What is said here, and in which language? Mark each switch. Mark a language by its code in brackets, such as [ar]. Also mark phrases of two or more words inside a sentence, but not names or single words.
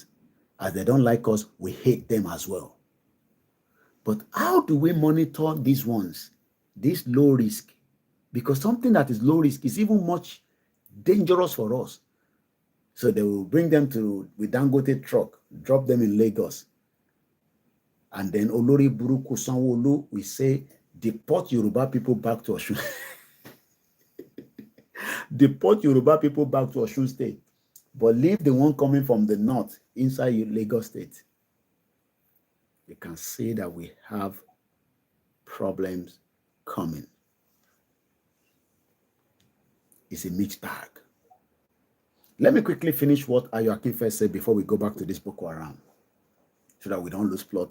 [en] As they don't like us, we hate them as well. But how do we monitor these ones, this low risk? Because something that is low risk is even much dangerous for us. So they will bring them with Dangote truck, drop them in Lagos. And then [yo] Olori Buruku [en] Sanwo-Olu will say, deport Yoruba people back to Osun. Deport Yoruba people back to Osun State. But leave the one coming from the north inside Lagos State. You can see that we have problems coming. It's a mixed bag. Let me quickly finish what Ayo Akinfe said before we go back to this Boko Haram, so that we don't lose plot.